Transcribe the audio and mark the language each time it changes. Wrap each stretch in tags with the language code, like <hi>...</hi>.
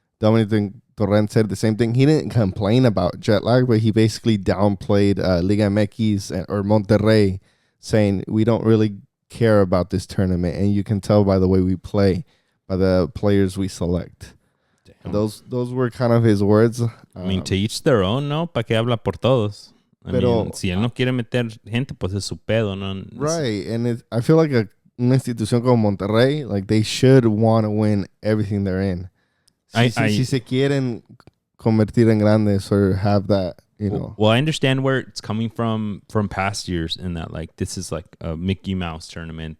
<en>Dominic Torrent said the same thing. He didn't complain about jet lag, but he basically downplayed Liga MX or Monterrey, saying we don't really care about this tournament, and you can tell by the way we play, by the players we select. Those were kind of his words. I mean, to each their own, ¿no?</en> <es>¿Pa qué habla por todos?</es> <en>I mean,</en> <es>si él no quiere meter gente, pues es su pedo, ¿no?</es> <en>Right, and I feel like</en> <es>una institución como Monterrey,</es> <en>like they should want to win everything they're in.</en> <es>Si se quieren convertir en grandes</es> <en>or have that, you know. Well, I understand where it's coming from past years, in that like this is like a Mickey Mouse tournament.</en>